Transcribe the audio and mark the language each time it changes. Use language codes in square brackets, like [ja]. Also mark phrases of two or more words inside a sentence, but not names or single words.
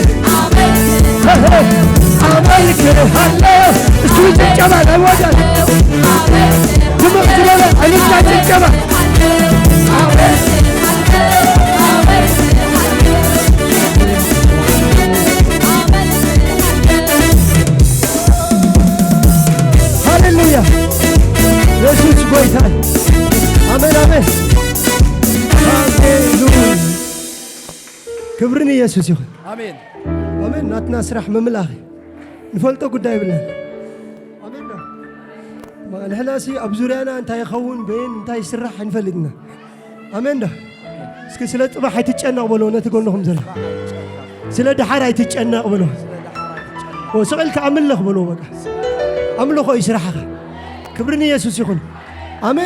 [am] አመልክሃለሁ እስኪ ጭብጨባ ለወዳጅ ድምቅ ትበለ እልልታ ጭብጨባ ሃሌሉያ ኢየሱስ ጌታ አሜን አሜን ሃሌሉያ ክብርን ኢየሱስ ይሁን አሜን [ti] አሜን ናትና ስራሕ ምምላኽ ንፈልጦ ጉዳይ ብለን አሜን ንሕናሲ ኣብ ዙርያና እንታይ ይኸውን በይን እንታይ ይስራሕ ንፈልግና አሜን ዳ እስኪ ስለ ጥባሕ ኣይትጨነቕ በሎ ነቲ ጎንኹም ዘለ ስለ ድሓር ኣይትጨነቕ በሎ ስቕልካ ኣምልኽ በሎ በቃ ኣምልኾ እዩ ስራሕኻ ክብርን ኢየሱስ ይኹን አሜን